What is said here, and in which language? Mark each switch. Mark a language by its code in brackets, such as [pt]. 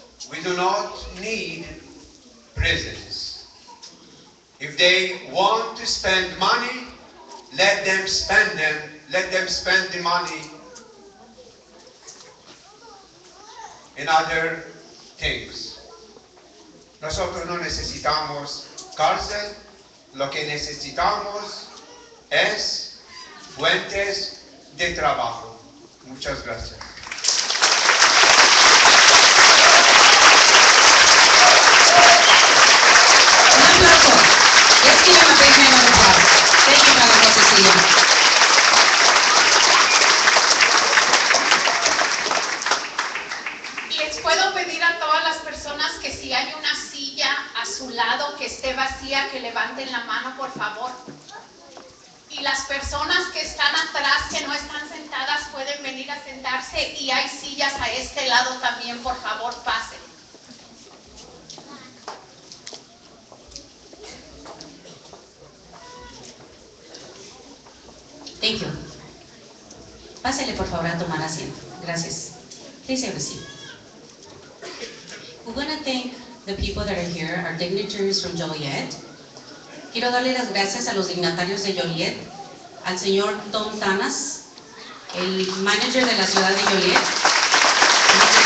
[en] We do not need prisons. If they want to spend money, let them spend the money in other things. [es] Nosotros no necesitamos cárcel, lo que necesitamos es fuentes de trabajo. Muchas gracias. Un aplauso. [en] Let's give him a big hand of applause. Thank you, Madam Cecilia. [es] Les puedo pedir a todas las personas que si hay una silla a su lado que esté vacía, que levanten la mano, por favor. Y las personas que están atrás, que no están sentadas, pueden venir a sentarse, y hay sillas a este lado también, por favor, pasen. [en] Thank you. [es] Pásele por favor a tomar asiento. Gracias. [en] Please have a seat. We want to thank the people that are here, our dignitaries from Joliet. [es] Quiero darle las gracias a los dignatarios de Joliet, al señor Tom Tanas, el manager de la ciudad de Joliet, Mr.